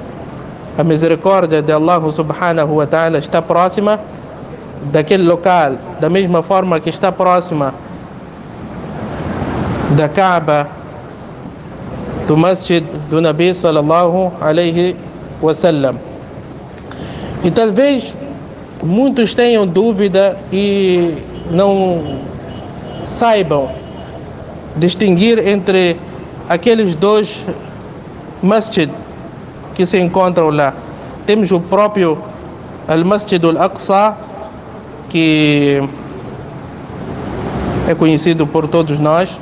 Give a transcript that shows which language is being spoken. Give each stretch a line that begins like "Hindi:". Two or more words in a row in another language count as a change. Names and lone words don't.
Portuguese: A misericórdia de Allah
Arabic: سبحانه وتعالى
Portuguese: está próxima daquele local, da mesma forma que está próxima da Kaaba, do masjid do
Arabic: نبي صلى الله عليه وسلم.
Portuguese: E talvez muitos tenham dúvida e não saibam distinguir entre aqueles dois masjid que se encontram lá. Temos o próprio Al-Masjid Al-Aqsa, que é conhecido por todos nós.